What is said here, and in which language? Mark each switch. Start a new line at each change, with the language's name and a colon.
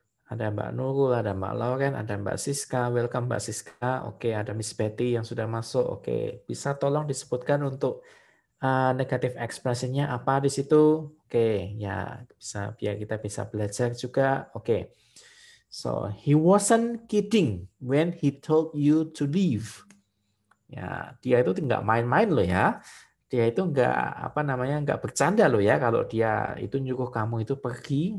Indonesian: Ada Mbak Nurul, ada Mbak Lauren, ada Mbak Siska. Welcome Mbak Siska. Oke, ada Miss Betty yang sudah masuk. Oke, bisa tolong disebutkan untuk negatif ekspresinya apa di situ? Oke, ya bisa biar kita bisa belajar juga. Oke.
English: So, he wasn't kidding when he told you to leave.
Indonesian: Ya, dia itu nggak main-main loh ya. Dia itu nggak bercanda loh ya kalau dia itu nyuruh kamu itu pergi.